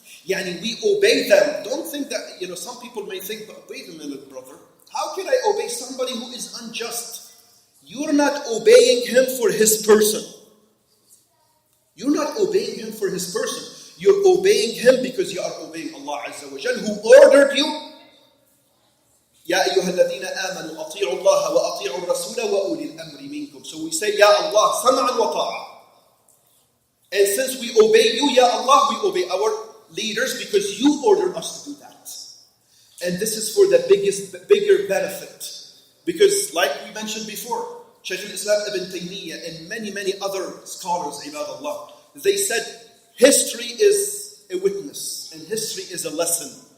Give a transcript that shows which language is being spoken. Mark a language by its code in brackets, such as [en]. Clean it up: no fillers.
[en] Yani we obey them. Don't think that, some people may think, but wait a minute, brother. How can I obey somebody who is unjust? You're not obeying him for his person. You're not obeying him for his person. You're obeying him because you are obeying Allah Azza wa Jal, who ordered you [ar] يا أيها الذين آمنوا أطيعوا الله وأطيعوا الرسول وأولي الأمر منكم. [en] So we say, Ya Allah, sam'an wa ta'a. And since we obey you, Ya Allah, we obey our leaders because you ordered us to do that. And this is for the bigger benefit. Because like we mentioned before, Shaykh al-Islam Ibn Taymiyyah and many other scholars, ibadallah, they said history is a witness and history is a lesson.